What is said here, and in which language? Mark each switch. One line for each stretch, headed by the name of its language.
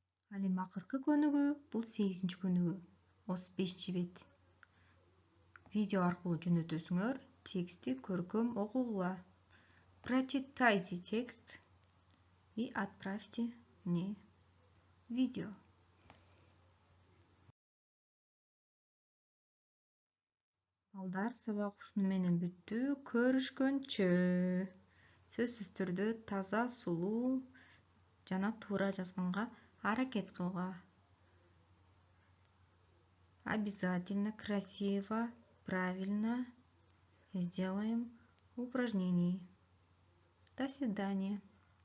Kyrgyz: Ал эми акыркы көнүгүү бул 8-чү көнүгүү, 35-чи бет. Видео аркылуу жөнөтөсүңөр, текстти көркөм окугула.
Russian: Прочитайте текст и отправьте мне видео.
Kyrgyz: Балдар, сабак ушуну менен бүттү. Көрүшкөнчө. Сөзсүз түрдө таза, сулуу жана туура жазганга аракет кылгыла.
Russian: Обязательно красиво, правильно сделаем упражнение. До свидания.